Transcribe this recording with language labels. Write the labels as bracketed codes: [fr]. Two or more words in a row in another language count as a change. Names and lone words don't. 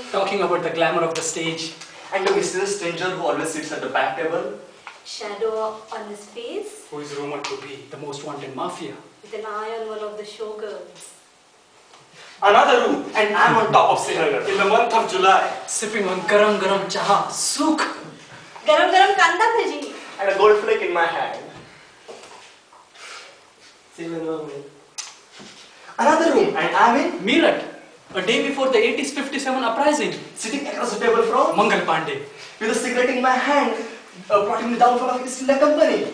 [en] Talking about the glamour of the stage. And the mysterious stranger who always sits at the back table. Shadow on his face. Who is rumored to be. The most wanted mafia. With an eye on one of the showgirls. Another room. And I'm on top of Srinagar. In the month of July. Sipping on [mr] garam garam chaha. [en] Sook. [mr] Garam garam kanda bhaji. [en] And a gold flake in my hand. Another room, and I'm in, Meerut. A day before the 80s 57 uprising. sitting across the table from, Mangal Pandey. with a cigarette in my hand, plotting the downfall of East India Company.